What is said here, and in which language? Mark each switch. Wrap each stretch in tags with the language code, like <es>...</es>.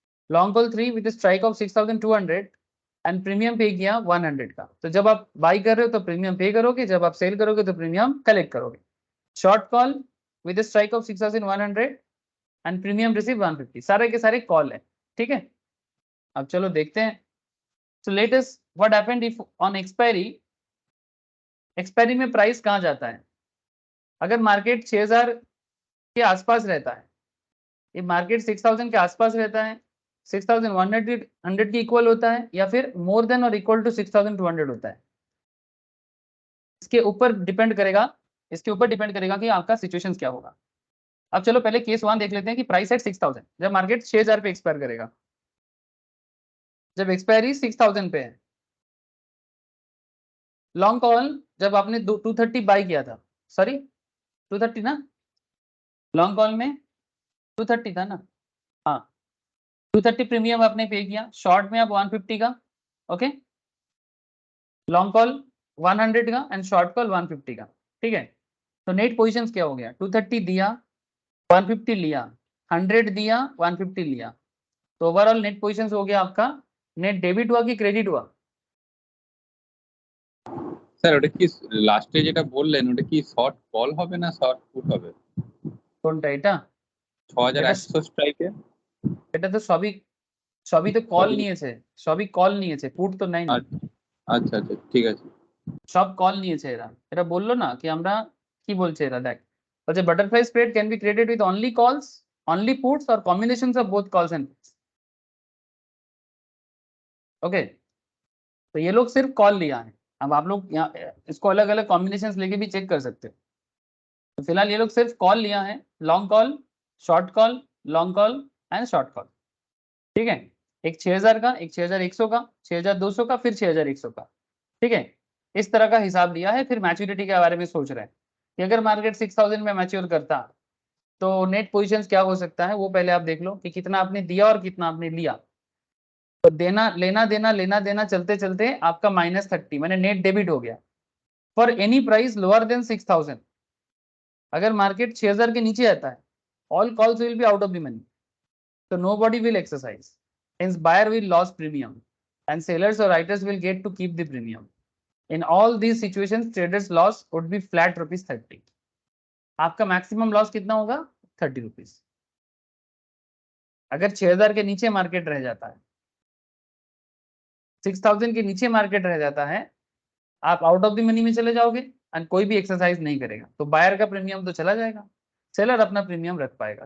<hi>Long call 3 with strike off 6200 and premium पे किया 100 का। तो जब आप बाई कर रहे हो तो प्रीमियम पे करोगे, जब आप सेल करोगे तो प्रीमियम कलेक्ट करोगे। Short call with strike off 6100 and premium receive 150, सारे के सारे कॉल है, ठीक है। अब चलो देखते हैं।</hi> <en>So let us what happened if on expiry,</en> <hi>expiry में प्राइस कहाँ जाता है। अगर मार्केट 6000 के आसपास रहता है, ये मार्केट 6000 के आसपास रहता है, 6100 के इक्वल होता है, या फिर मोर देन और इक्वल टू 6200 होता है, इसके ऊपर डिपेंड करेगा, इसके ऊपर डिपेंड करेगा कि आपका सिचुएशन क्या होगा। अब चलो पहले केस 1 देख लेते हैं कि प्राइस एट 6000, जब मार्केट 6000 पे एक्सपायर करेगा, जब एक्सपायरी 6000 पे है, लॉन्ग कॉल जब आपने 230 बाई किया था, सॉरी 230 ना, लॉन्ग कॉल में 230 था ना, हाँ 230 प्रीमियम आपने पे किया, शॉर्ट में आप 150 का, ओके, लॉन्ग कॉल 100 का एंड शॉर्ट कॉल 150 का, ठीक है। तो नेट पोजीशंस क्या हो गया, 230 दिया, 150 लिया, 100 दिया, 150 लिया, तो ओवरऑल नेट पोजीशंस हो गया आपका, नेट डेबिट हुआ कि क्रेडिट हुआ?</hi> <bn>স্যার ওটা কি লাস্টে যেটা বললেন ওটা কি শর্ট কল হবে না শর্ট পুট হবে? কোনটা এটা? 6100 স্ট্রাইকে। এটা তো সবই তো কল নিয়েছে, সবই কল নিয়েছে, পুট তো নাই না, আচ্ছা আচ্ছা ঠিক আছে। সব কল নিয়েছে এরা। এরা বললো না কি আমরা কি বলছে এরা, দেখ বলছে</bn> <en>Butterfly spread can be created with only calls, only puts और combinations of both calls and puts, okay.</en> <hi>तो ये लोग सिर्फ कॉल लिया है, अब आप लोग यहाँ इसको अलग अलग कॉम्बिनेशंस लेके भी चेक कर सकते हो। तो फिलहाल ये लोग सिर्फ कॉल लिया है, long call, short call, long call and short call, ठीक है। एक 6000 का, एक 6100 का, 6200 का, फिर 6100 का, ठीक है। इस तरह का हिसाब दिया है। फिर मैच्योरिटी के बारे में सोच रहे हैं कि अगर मार्केट 6000 में मैच्योर करता तो नेट पोजीशंस क्या हो सकता है, वो पहले आप देख लो कि कितना आपने दिया और कितना आपने लिया। तो देना लेना देना लेना देना चलते चलते आपका -30 मैंने नेट डेबिट हो गया for any price lower than 6000। अगर मार्केट 6000 के नीचे आता है,</hi> <en>All calls will be out of the money, so nobody will exercise, hence buyer will lose premium and sellers or writers will get to keep the premium. In all these situations traders loss would be flat ₹30।</en> <hi>आपका maximum loss कितना होगा, ₹30। अगर 6000 के नीचे market रह जाता है, 6000 के नीचे मार्केट रह जाता है, आप आउट ऑफ द मनी में चले जाओगे एंड कोई भी एक्सरसाइज नहीं करेगा, तो बायर का प्रीमियम तो चला जाएगा, सेलर अपना प्रीमियम रख पाएगा।</hi>